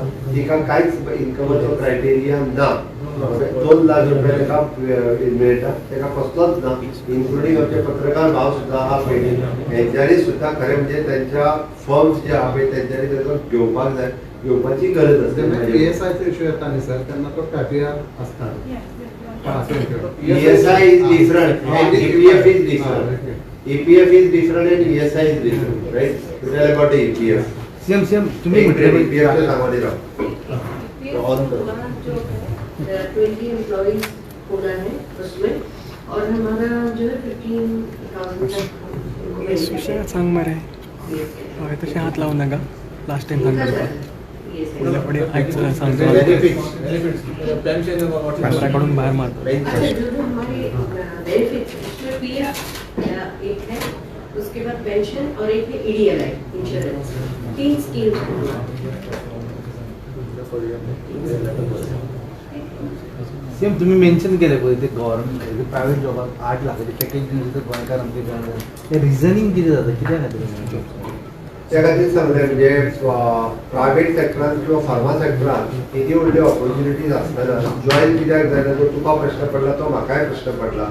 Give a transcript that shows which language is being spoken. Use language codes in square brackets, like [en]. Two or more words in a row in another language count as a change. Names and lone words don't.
[kok] तिका कांयच इन्कमाचो क्रायटेरिया ना. 2 लाख रुपया तेका मेळटा, तेका कसलोच ना. इन्क्लुडींग आमचे पत्रकार भाव सुद्दां आहा पळय हेंच्यांनी सुद्दां खरें म्हणजे त्यांच्या फर्म्स जे आहा पळय तेंच्यांनी तेजो घेवपाक जाय, घेवपाची गरज आसा. ESIचो इश्यू येता न्ही सर तेन्ना तो कापिया आसता. [en] ESI is different and EPF is different. EPF is different and ESI is different, right? You tell about the EPF. [kok] सेम तुम्ही म्हटले EPF च्या सांगवानी राव. [hi] जो 20 एम्प्लॉइज होना है उसमें और हमारा जो है 15,000 [kok] विषय सांग मरे हय तशें हात लावू नाका [en] last time [kok] सांगता फुडल्या फुडें आयचं सांगता पेपराकडून भायर मार. [hi] अच्छा जो हमारे बेनिफिट्स उसमें PF एक है, उसके बाद पेंशन और एक है [en] EDLI insurance. [hi] 3 स्कीम्स. [kok] सेम तुम्ही मेन्शन केलें पळय ते [en] government private [kok] जॉबाक 8 लाखाचे पॅकेज दिवं तर गोंयकार आमचे गोंयांत ते रिजनिंग कितें जाता कित्या खातीर त्या खातीर सांगलें म्हणजे प्रायव्हेट सेक्टरांत किंवा फार्मा सेक्टरांत इतली व्हडली ऑपॉर्च्युनिटीज आसतना जॉईन कित्याक जायना तो तुका प्रश्न पडला तो म्हाकाय प्रश्न पडला.